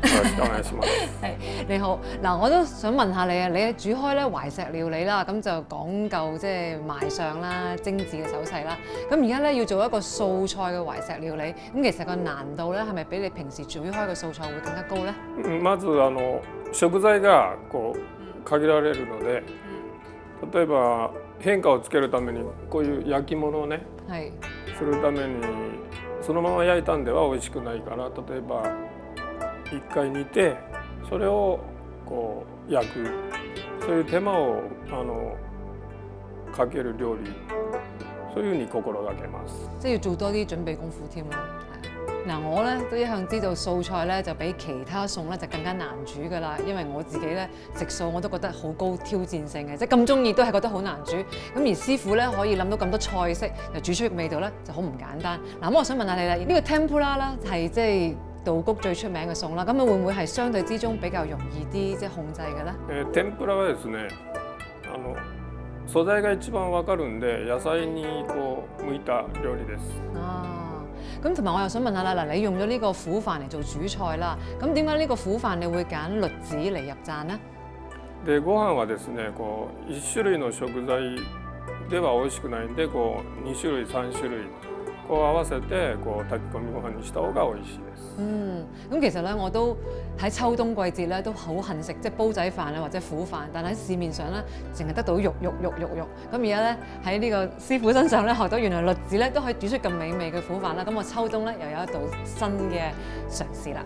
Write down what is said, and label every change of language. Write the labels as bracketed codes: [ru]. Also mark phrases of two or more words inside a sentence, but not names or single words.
[yue] 係你好，嗱我都想問下你啊，你煮開咧懷石料理啦，咁就講究即係賣相啦、精緻嘅手勢啦。咁而家咧要做一個素菜嘅懷石料理，咁其實個難度咧係咪比你平時煮開嘅素菜會更加高咧？ [ja] まず食材が限られるので、例えば変化をつけるためにこういう焼き物をね、するために。そのまま焼いたんでは美味しくないから、例えば一回煮てそれを焼く、そういう手間をかける料理、そういうふうに心がけます。 [yue] 即係要做多啲準備功夫添咯。嗱，我咧都一向知道素菜咧就比其他餸咧就更加難煮㗎啦，因為我自己咧食素我都覺得好高挑戰性嘅，即係咁中意都係覺得好難煮。咁而師傅咧可以諗到咁多菜式，又煮出味道咧就好唔簡單。嗱，咁我想問下你啦，呢個 tempura 啦係即係稻谷最出名嘅餸啦，咁會唔會係相對之中比較容易啲即係控制嘅咧？ [ja] 天ぷらはですね、素材が一番わかるんで野菜に向いた料理です。 [yue] 咁同埋我又想問下啦，嗱你用咗呢個苦飯嚟做主菜啦，咁點解呢個苦飯你會揀栗子嚟入贊呢？ [ja] でご飯はですね、1種類の食材では美味しくないんで、2種類3種類合わせて炊き込みご飯にした方が美味しいです。 [yue] 咁其實咧我都喺秋冬季節咧都好恨食即係煲仔飯啊或者苦飯，但喺市面上咧淨係得到肉。咁而家咧喺呢個師傅身上咧學到原來栗子咧都可以煮出咁美味嘅苦飯啦。咁我秋冬咧又有一道新嘅嘗試啦。